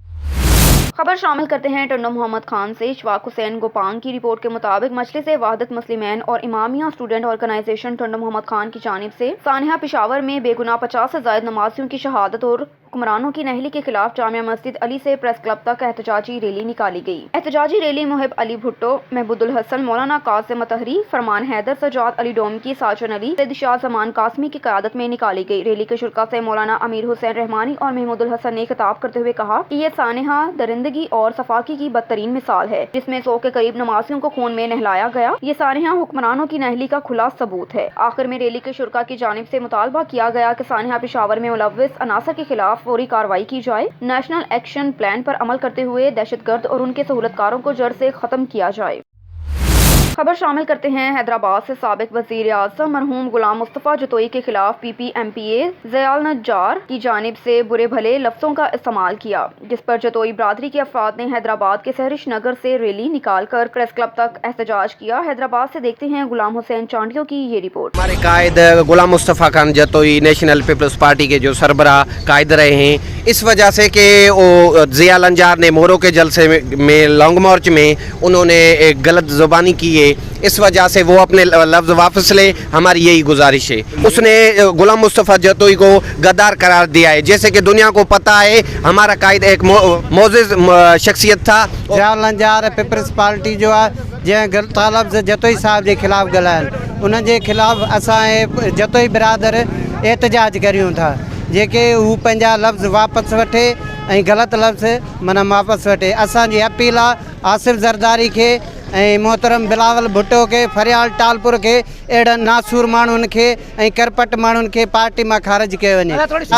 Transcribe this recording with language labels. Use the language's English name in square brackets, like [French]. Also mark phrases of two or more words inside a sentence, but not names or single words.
[Hindi] खबर शामिल करते हैं टंडो मोहम्मद खान से। इशफाक हुसैन गोपांग की रिपोर्ट के मुताबिक मजलिस वहदत मुस्लिमैन और इमामिया स्टूडेंट ऑर्गेनाइजेशन टंडो मोहम्मद खान की जानिब से सानिया पेशावर में बेगुनाह 50 से ज़ायद नमाजियों की शहादत और हुक्मरानों की नहली के खिलाफ जामिया मस्जिद अली से प्रेस क्लब तक एहतजाजी रैली निकाली गई। एहतजाजी रैली मुहिब अली भुट्टो, महबूदुल हसन, मौलाना कासिम मतहरी, फरमान हैदर, सजाद अली डोमकी, साजन अली, सैयद शाह जमान कासमी की क़यादत में निकाली गई। रैली के शुरका से मौलाना अमीर हुसैन रहमानी और महमूदुल हसन ने खिताब करते हुए कहा कि ये सानिहा दरिंदगी और सफाकी की बदतरीन मिसाल है, जिसमें 100 के करीब नमाजियों को खून में नहलाया गया। ये सानिहा हुक्मरानों की नहली का खुला सबूत है। आखिर में रैली के शुरका की जानिब से मुतालबा किया गया कि सानिहा पेशावर में मुलव्विस अनासर के खिलाफ फौरी कार्रवाई की जाए, नेशनल एक्शन प्लान पर अमल करते हुए दहशतगर्द और उनके सहूलतकारों को जड़ से खत्म किया जाए। खबर शामिल करते हैं हैदराबाद से। साबिक वज़ीर आज़म मरहूम गुलाम मुस्तफ़ा जतोई के खिलाफ PPMPA ज़याल नज्जार की जानिब से बुरे भले लफ्ज़ों का इस्तेमाल किया, जिस पर जतोई बरादरी के अफराद ने हैदराबाद के सहरिश नगर से रैली निकाल कर प्रेस क्लब तक एहतजाज किया। हैदराबाद से देखते हैं गुलाम हुसैन चांडियों की ये रिपोर्ट। हमारे कायद गुलाम मुस्तफ़ा खान जतोई नेशनल पीपल्स पार्टी के जो सरबरा कायद रहे हैं, इस वजह से कि वो ज़याल नज्जार ने मोरों के जलसे में लॉन्ग मार्च में उन्होंने एक गलत ज़ुबानी की, इस वजह से वो अपने लफ्ज़ वापस ले। हमारी यही गुजारिश है। उसने गुलाम मुस्तफ़ा जतोई को गद्दार करार दिया है, जैसे कि दुनिया को पता है हमारा कायद एक मोअज़्ज़ज़ शख्सियत था। [Sindhi] ज़याल नज्जार पीपल्स पार्टी जो आहे जंहिं ग़लति लफ़्ज़ जतोई साहब जे ख़िलाफ़ ॻाल्हाइनि, उन जे ख़िलाफ़ असां जतोई बिरादर एहतजाज करियूं था, जेके हू पंहिंजा लफ़्ज़ वापसि वठे ऐं ग़लति लफ़्ज़ माना वापसि वठे। असांजी अपील आहे आसिफ़ ज़रदारी खे ऐं मोहतरम बिलावल भुट्टो के, फरियाल टालपुर के, अहिड़नि नासूर माण्हुनि खे ऐं करपट माण्हुनि खे पार्टी मां ख़ारिज कयो वञे।